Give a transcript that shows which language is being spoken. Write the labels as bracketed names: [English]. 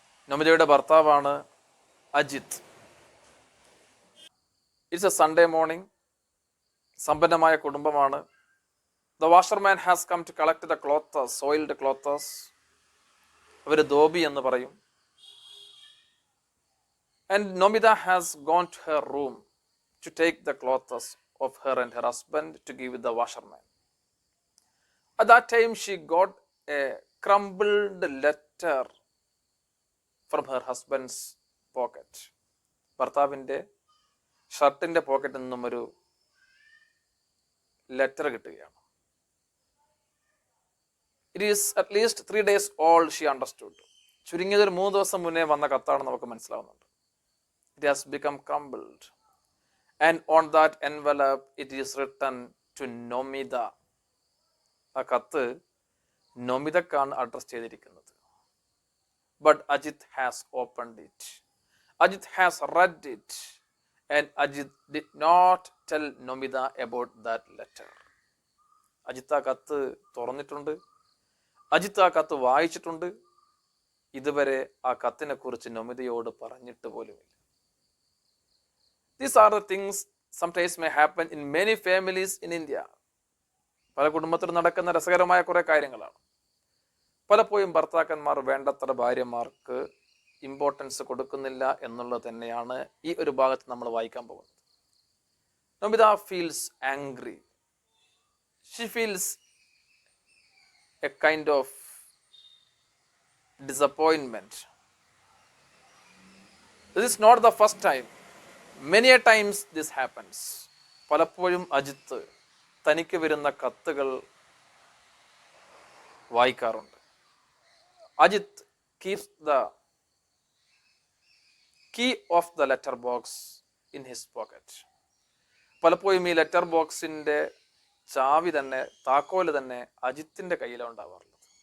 [Malayalam] നൊമിതയുടെ ഭർത്താവാണ് Ajith. [English] It's a Sunday morning. [Malayalam] സമ്പന്നമായ കുടുംബമാണ്. [English] The washerman has come to collect the clothes, soiled clothes. [Malayalam] അവർ ധോബി എന്ന് പറയും. [English] And Nomita has gone to her room to take the clothes of her and her husband to give the washerman. At that time she got a crumpled letter from her husband's pocket. [Malayalam] ഭർത്താവിൻ്റെ ഷർട്ടിൻ്റെ പോക്കറ്റിൽ നിന്നും ഒരു letter കിട്ടുകയാണ്. [English] It is at least 3 days old, she understood. [Malayalam] ചുരുങ്ങിയത് ഒരു 3 ദിവസം മുന്നേ വന്ന കത്താണെന്ന് നമുക്ക് മനസ്സിലാവുന്നുണ്ട്. [English] It has become crumpled. And on that envelope it is written to Nomida. ആ കത്ത് നൊമിതക്കാണ് address ചെയ്തിരിക്കുന്നത്. But Ajit has opened it. Ajit has read it. And Ajit did not tell Nomida about that letter. [Malayalam] Ajith ആ കത്ത് തുറന്നിട്ടുണ്ട്. അജിത്ത് ആ കത്ത് വായിച്ചിട്ടുണ്ട്. ഇതുവരെ ആ കത്തിനെ കുറിച്ച് നൊമിതയോട് പറഞ്ഞിട്ട് പോലുമില്ല. [English] These are the things sometimes may happen in many families in India. [Malayalam] പല കുടുംബത്തിൽ നടക്കുന്ന രസകരമായ കുറെ കാര്യങ്ങളാണ്. പലപ്പോഴും ഭർത്താക്കന്മാർ വേണ്ടത്ര ഭാര്യമാർക്ക് ഇമ്പോർട്ടൻസ് കൊടുക്കുന്നില്ല എന്നുള്ളത് തന്നെയാണ് ഈ ഒരു ഭാഗത്ത് നമ്മൾ വായിക്കാൻ പോകുന്നത്. [English] Nomita feels angry. She feels a kind of disappointment. This is not the first time. Many a times this happens. [Malayalam] പലപ്പോഴും അജിത്ത് തനിക്ക് വരുന്ന കത്തുകൾ വായിക്കാറുണ്ട്. [English] Ajith keeps the key of the letter box in his pocket. [Malayalam] പലപ്പോഴും ഈ ലെറ്റർ ബോക്സിന്റെ ചാവി തന്നെ, താക്കോല് തന്നെ അജിത്തിന്റെ കയ്യിലാണ് ഉണ്ടാവാറുള്ളത്.